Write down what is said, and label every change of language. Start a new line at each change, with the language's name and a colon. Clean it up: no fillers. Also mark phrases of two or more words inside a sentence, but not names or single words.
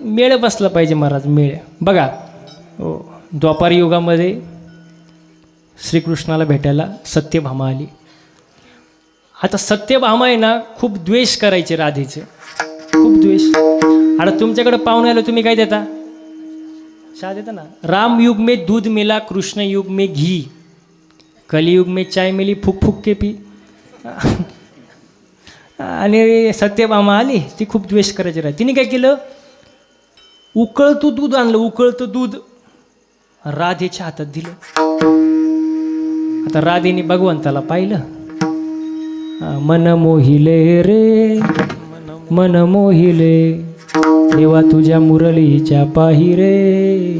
Marathi: मेळ बसला पाहिजे महाराज, मेळ. बघा हो, द्वापार युगामध्ये श्रीकृष्णाला भेटायला सत्यभामा आली. आता सत्यभामा आहे ना, खूप द्वेष करायचे राधेचे, खूप द्वेष. आता तुमच्याकडे पाहुणे आलो, तुम्ही काय देता? चहा देता ना.
Hindi: राम युग में दूध मिला, कृष्ण युग में घी, कलियुग में चाय मिली, फुक फुक के पी.
Marathi: आणि सत्यभामा आली, ती खूप द्वेष करायची राह. तिने काय केलं? उकळतं दूध आणलं, उकळतं दूध राधेच्या हातात दिलं. आता राधेने भगवंताला पाहिलं. मन मोहिले रे मन मोहिले, देवा तुझ्या मुरलीच्या पाही रे.